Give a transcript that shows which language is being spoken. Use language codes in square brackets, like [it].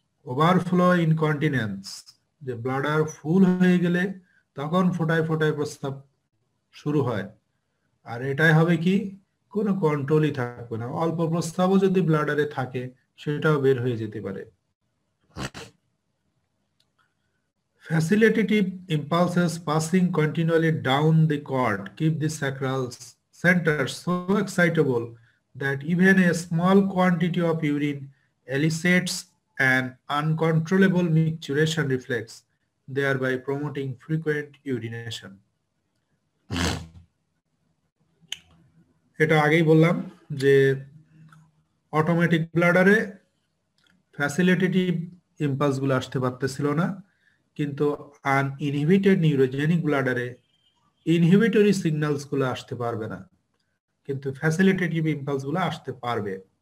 [bn] Overflow incontinence, যে bladder ফুল হয়ে গেলে তখন ফোটায় ফোটায় প্রস্রাব শুরু হয়। আর এটাই হবে কি? কোনো কন্ট্রোলই থাকবে না। অল্প প্রস্রাবও যদি ব্লাডারে থাকে সেটাও বের হয়ে যেতে পারে। [en] Facilitative impulses passing continually down the cord keep the sacral center so excitable that even a small quantity of urine elicits an uncontrollable micturition reflex, thereby promoting frequent urination. [bn] এটা আগেই বললাম যে অটোমেটিক ব্লাডারে ফ্যাসিলিটেটিভ ইম্পালস গুলো আসতে পারতেছিল না, কিন্তু আনইনহিবিটেড neurogenic ব্লাডারে inhibitory signals গুলো আসতে পারবে না, কিন্তু ফ্যাসিলিটেটিভ ইম্পালস গুলো আসতে পারবে।